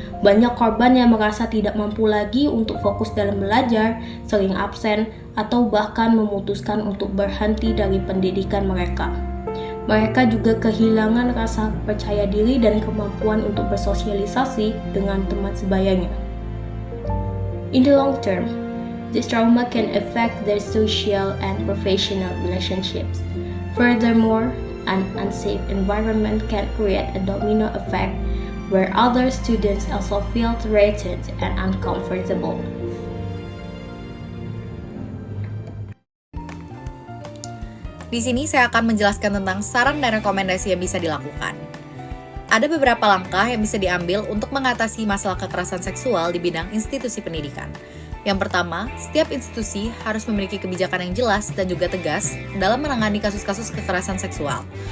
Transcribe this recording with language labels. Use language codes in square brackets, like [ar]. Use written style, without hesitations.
[id] Banyak korban yang merasa tidak mampu lagi untuk fokus dalam belajar, sering absen, atau bahkan memutuskan untuk berhenti dari pendidikan mereka. Mereka juga kehilangan rasa percaya diri dan kemampuan untuk bersosialisasi dengan teman sebayanya. [en] In the long term, this trauma can affect their social and professional relationships. Furthermore, an unsafe environment can create a domino effect where other students also feel threatened and uncomfortable. [id] Di sini saya akan menjelaskan tentang saran dan rekomendasi yang bisa dilakukan. Ada beberapa langkah yang bisa diambil untuk mengatasi masalah kekerasan seksual di bidang institusi pendidikan. Yang pertama, setiap institusi harus memiliki kebijakan yang jelas dan juga tegas dalam menangani kasus-kasus kekerasan seksual.